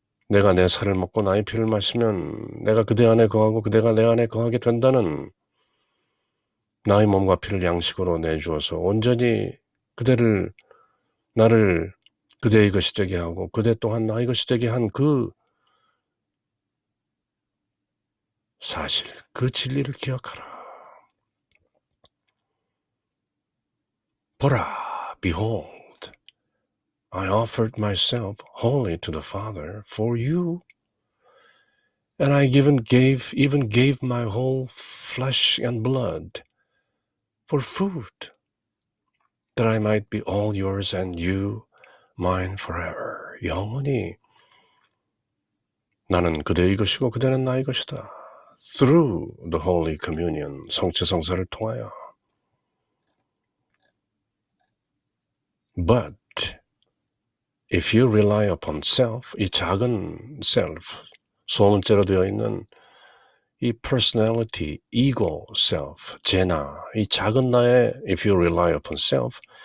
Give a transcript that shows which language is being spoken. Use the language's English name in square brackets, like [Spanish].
[Korean] 내가 내 살을 먹고 나의 피를 마시면 내가 그대 안에 거하고 그대가 내 안에 거하게 된다는 나의 몸과 피를 양식으로 내주어서 온전히 나를 그대의 것이 되게 하고 그대 또한 나의 것이 되게 한 그 사실, 그 진리를 기억하라. 보라, [English] behold, I offered myself wholly to the Father for you, and I even gave my whole flesh and blood for food, that I might be all yours and you mine forever. [Korean] 영원히 나는 그대의 것이고 그대는 나의 것이다. [English] Through the Holy Communion, [Korean] 성취성사를 통하여. [English] But if you rely upon self, [Korean] 이 작은 [English] self, [Korean] 소문자로 되어 있는 이 [English] personality, ego self, [Korean] 제나, 이 작은 나의 [English] if you rely upon self,